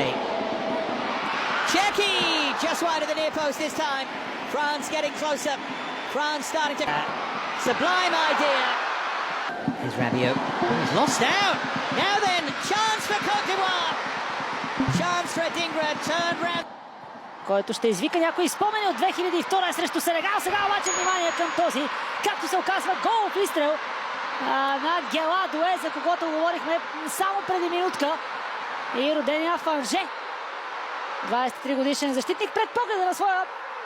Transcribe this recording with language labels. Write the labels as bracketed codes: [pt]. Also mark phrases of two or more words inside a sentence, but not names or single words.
[en] Czechia just wide of the near post this time. France getting closer. France starting to... Sublime idea. Here's Rabiot. He's lost out. Now then, chance for Cote d'Ivoire. Chance for Adingra, turned round. [bg] Който ще извика някои спомени от 2002 срещу Сенегал. Сега обаче внимание към този, както се оказва, голов изстрел на Гела Дуе, за когото говорихме само преди минутка. И родения в Анже. 23 годишен защитник пред погледа на своя